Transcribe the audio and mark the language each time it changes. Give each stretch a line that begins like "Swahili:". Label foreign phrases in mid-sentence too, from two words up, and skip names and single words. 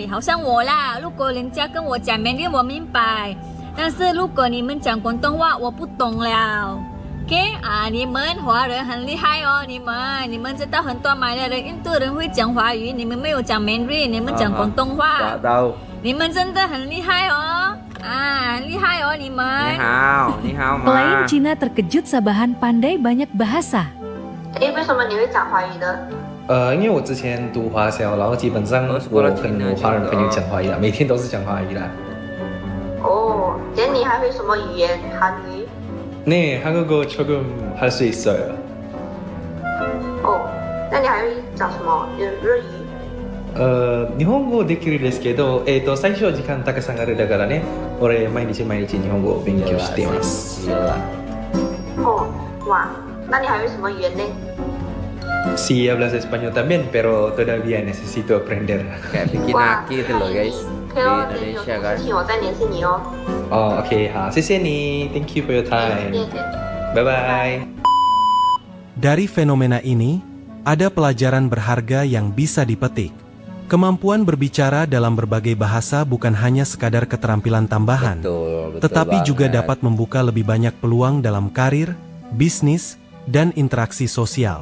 Chinese: 好像我啦，如果人家跟我讲 Mandarin 我明白，但是如果你们讲广东话我不懂了。OK 啊，你们华人很厉害哦，你们知道很多马来人、印度人会讲华语，你们没有讲 Mandarin， 你们讲广东话。你们真的很厉害哦，很厉害哦你们。你好嘛。
Malay: Pelayan Cina terkejut Sabahan pandai banyak bahasa.
Chinese: 为什么你会讲华语呢？因为我之前读华小，然后基本上我跟华人朋友讲华语啦，每天都是讲华语啦。哦，那你还会什么语言？韩语？
Korean: 네, 한국어 조금 할 수 있어요.
Chinese: 哦，那你还会讲什么？日语？
Japanese: 日本語できるですけど、最初時間たくさんあるだからね、俺毎日日本語を勉強しています。
Chinese: 哦，哇，那你还会什么语言呢？
Spanish: Sí, hablas español también, pero todavía necesito aprender.
Indonesian: Kayak bikin aki itu loh guys di Indonesia kan. Oh, oke,
Chinese: 好，谢谢你 ，
English: Thank you for your time. Bye bye.
Indonesian: Dari fenomena ini, ada pelajaran berharga yang bisa dipetik. Kemampuan berbicara dalam berbagai bahasa bukan hanya sekadar keterampilan tambahan, tetapi juga dapat membuka lebih banyak peluang dalam karir, bisnis, dan interaksi sosial.